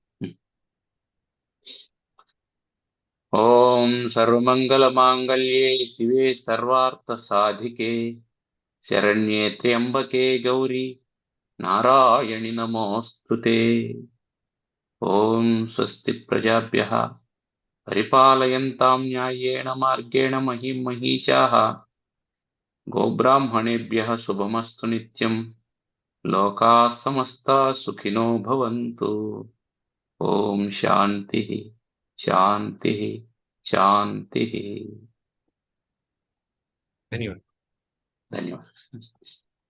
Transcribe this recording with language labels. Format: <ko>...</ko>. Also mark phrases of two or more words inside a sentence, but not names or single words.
<sa>ఓం సర్వమంగళ మాంగళ్యే శివే సర్వార్థ సాధికే శరణ్యే త్ర్యంబకే గౌరీ నారాయణి నమోస్తుతే. ఓం స్వస్తి ప్రజాభ్యః పరిపాలయంతాం న్యాయేణ మార్గేణ మహిం మహిషాః గోబ్రాహ్మణేభ్యः శుభమస్తు నిత్యం. లోకాः సమస్తాः సుఖినో భవంతు. ఓం శాంతి శాంతి శాంతి.</sa> <te>ధన్యవాదాలు. ధన్యవాదాలు.</te>